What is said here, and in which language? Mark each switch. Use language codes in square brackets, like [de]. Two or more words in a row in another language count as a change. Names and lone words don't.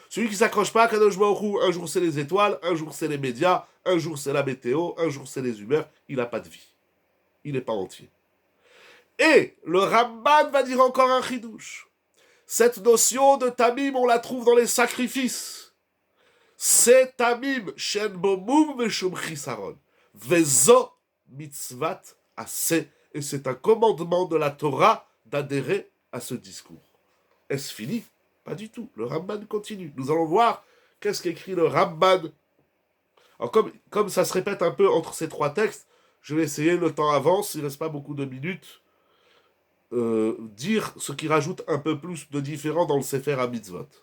[fr] Celui qui s'accroche pas à Kadosh Baruch Hu, un jour c'est les étoiles, un jour c'est les médias, un jour c'est la météo, un jour c'est les humeurs, il n'a pas de vie. Il n'est pas entier. Et le Ramban va dire encore un chidouche. Cette notion de tamim, on la trouve dans les sacrifices. [he] C'est tamim, שאין בו מום ושום חסרון. וזו מצוות עשה. [fr] Et c'est un commandement de la Torah d'adhérer à ce discours. Est-ce fini? Pas du tout. Le Ramban continue. Nous allons voir qu'est-ce qu'écrit le Ramban. Alors comme ça se répète un peu entre ces trois textes, je vais essayer, le temps avance, il ne reste pas beaucoup de minutes, dire ce qui rajoute un peu plus de différent dans le Sefer HaMitzvot.